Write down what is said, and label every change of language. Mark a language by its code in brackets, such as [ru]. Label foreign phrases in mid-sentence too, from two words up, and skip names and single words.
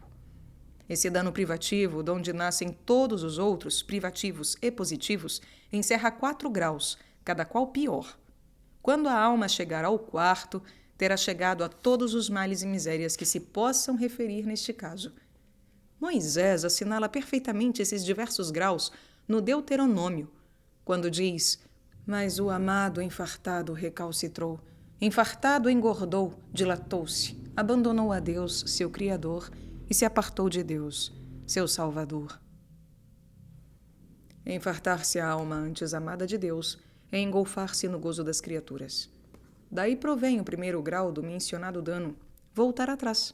[pt] Esse dano privativo, de onde nascem todos os outros, privativos e positivos, encerra 4 graus, cada qual pior. Quando a alma chegar ao 4º, terá chegado a todos os males e misérias que se possam referir neste caso. Moisés assinala perfeitamente esses diversos graus no Deuteronômio, quando diz: "Mas o amado enfartado recalcitrou, enfartado engordou, dilatou-se, abandonou a Deus, seu Criador, e se apartou de Deus, seu Salvador." Enfartar-se a alma antes amada de Deus é engolfar-se no gozo das criaturas. Daí provém o 1º grau do mencionado dano, voltar atrás.